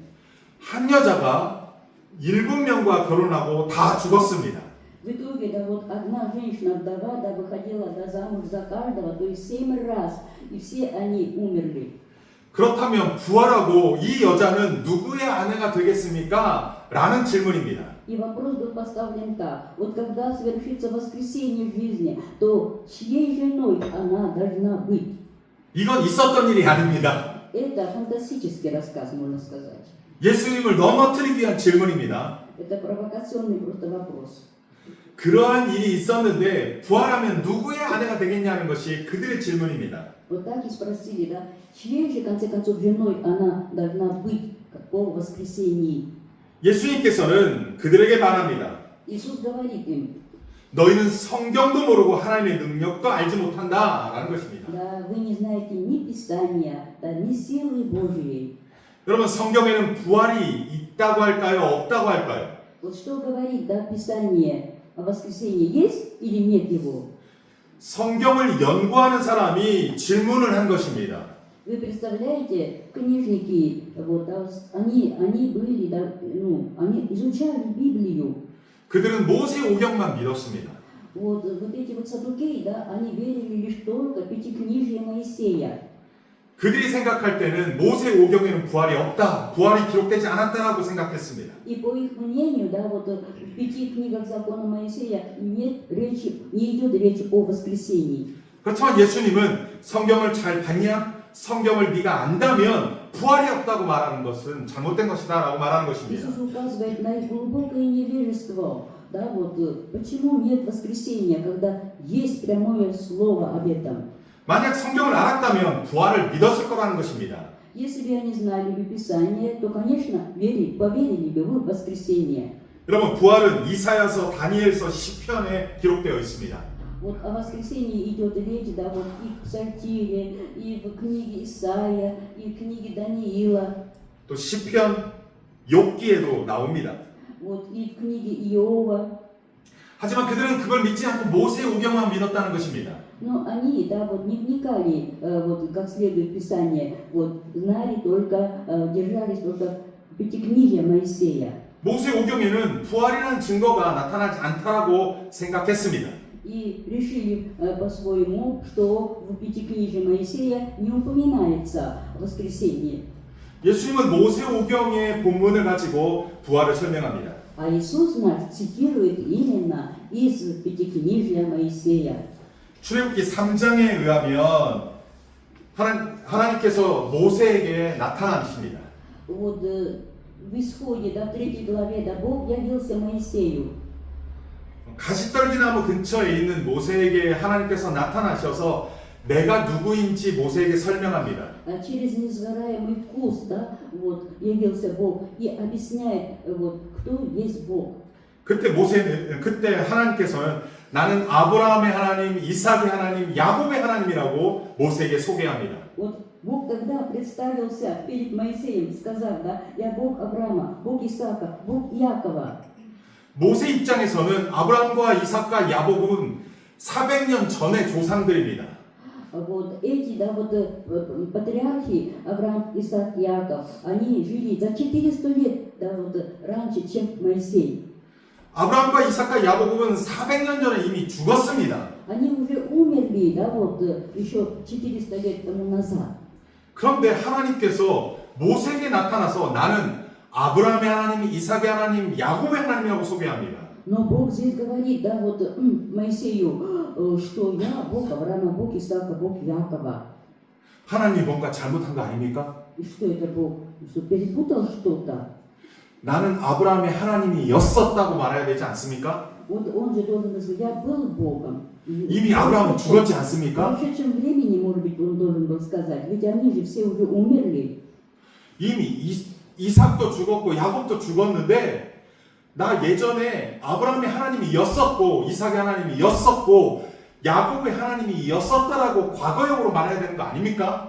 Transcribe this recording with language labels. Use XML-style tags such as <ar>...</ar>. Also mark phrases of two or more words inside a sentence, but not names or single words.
<ko>한 여자가 7명과 결혼하고 다 죽었습니다.</ko> <ru>В итоге, одна женщина-вдова, выходила замуж за каждого, то есть 7 раз, и все они умерли.</ru> <ko>그렇다면 부활하고 이 여자는 누구의 아내가 되겠습니까? 라는 질문입니다.</ko> <ru>И вопрос был поставлен так. Вот когда совершится воскресение в жизни, то чьей женой она должна быть?</ru> <ko>이건 있었던 일이 아닙니다.</ko> <ru>Это фантастический рассказ, можно сказать.</ru> <ko>예수님을 넘어뜨리기 위한 질문입니다.</ko> <ru>Это провокационный просто вопрос.</ru> <ko>그러한 일이 있었는데 부활하면 누구의 아내가 되겠냐는 것이 그들의 질문입니다.</ko> <ru>Вот так и спросили, чьей же, в конце концов, женой она должна быть по воскресении?</ru> <ko>예수님께서는 그들에게 말합니다.</ko> <ru>Иисус говорит им,</ru> <ko>너희는 성경도 모르고 하나님의 능력도 알지 못한다 라는 것입니다.</ko> <ru>да, вы не знаете ни Писания, ни силы Божьей.</ru> <ko>여러분 성경에는 부활이 있다고 할까요? 없다고 할까요?</ko> <ru>Вот что говорит, Писание о воскресении, есть или нет его?</ru> <ko>성경을 연구하는 사람이 질문을 한 것입니다.</ko> <ru>Вы представляете, книжники, они были, они изучали Библию.</ru> <ko>그들은 모세 오경만 믿었습니다.</ko> <ru>Вот эти саддукеи, они верили лишь только в пятикнижие Моисея.</ru> <ko>그들이 생각할 때는 모세 오경에는 부활이 없다, 부활이 기록되지 않았다라고 생각했습니다.</ko> <ru>И по их мнению, в 5 книгах закона Моисея не идет речь о воскресении.</ru> <ko>그렇지만 예수님은 성경을 잘 봤냐? 성경을 네가 안다면 부활이 없다고 말하는 것은 잘못된 것이다라고 말하는 것입니다.</ko> <ru>Иисус указывает на их глубокое невежество. Почему нет воскресения, когда есть прямое слово об этом?</ru> <ko>만약 성경을 알았다면 부활을 믿었을 거라는 것입니다.</ko> <ru>Если бы они знали бы Писание, то, конечно, поверили бы в воскресение.</ru> <ko>여러분 부활은 이사야서, 다니엘서, 시편에 기록되어 있습니다.</ko> <ru>Вот о воскресении идет речь, и в Псалтире, и в книге Исаия, и в книге Даниила.</ru> <ko>또 시편, 욥기에도 나옵니다.</ko> <ru>Вот и в книге Иова.</ru> <ko>하지만 그들은 그걸 믿지 않고 모세 오경만 믿었다는 것입니다.</ko> <ru>Но они, не вникали как следует в Писание, знали только, держались только пятикнижия Моисея.</ru> <ko>모세 오경에는 부활이라는 증거가 나타나지 않다라고 생각했습니다.</ko> <ru>И решили по-своему, что в пятикнижии Моисея не упоминается воскресенье.</ru> <ko>예수님은 모세 오경의 본문을 가지고 부활을 설명합니다.</ko> <ru>А Иисус нас цитирует именно из пятикнижия Моисея.</ru> <ko>출애굽기 3장에 의하면 하나님께서 모세에게 나타나십니다.</ko> <ru>Вот в Исходе, в 3 главе, Бог явился Моисею.</ru> <ko>가시떨기나무 근처에 있는 모세에게 하나님께서 나타나셔서 내가 누구인지 모세에게 설명합니다.</ko> <ru>А через несгораемый куст, да, вот, явился Бог и объясняет, вот, кто есть Бог.</ru> <ko>그때 하나님께서는 나는 아브라함의 하나님, 이삭의 하나님, 야곱의 하나님이라고 모세에게 소개합니다.</ko> <ru>Вот Бог тогда представился перед Моисеем, сказав, да, я Бог Авраама, Бог Исаака, Бог Иакова.</ru> <ko>모세 입장에서는 아브라함과 이삭과 야곱은 400년 전의 조상들입니다.</ko> <ru>Вот эти, да, вот патриархи Авраам, Исаак, Иаков, они жили за 400 лет, да, вот раньше, чем Моисей.</ru> <ko>아브라함과 이삭과 야곱은 400년 전에 이미 죽었습니다.</ko> <ru>Они уже умерли, да, вот еще 400 лет тому назад.</ru> <ko>그런데 하나님께서 모세에게 나타나서 나는 아브라함의 하나님, 이삭의 하나님, 야곱의 하나님이라고 소개합니다.</ko> <ru>Но Бог здесь говорит, да, вот Моисею, что я Бог Авраама, Бог Исаака, Бог Иакова.</ru> <ko>하나님이 뭔가 잘못한 거 아닙니까?</ko> <ru>И что это Бог? Что перепутал что-то?</ru> <ko>나는 아브라함의 하나님이었었다고 말해야 되지 않습니까?</ko> <ru>Вот он же должен сказать, я был Богом.</ru> <ko>이미 아브라함은 죽었지</ko> <ru>В</ru> <ko>않습니까?</ko> <ru>прошедшем времени, может быть, он должен был сказать, ведь они же все уже умерли.</ru> <ko>이미 이삭도 죽었고 야곱도 죽었는데 나 예전에 아브라함의 하나님이었었고 이삭의 하나님이었었고 야곱의 하나님이었었다라고 과거형으로 말해야 되는 거 아닙니까?</ko>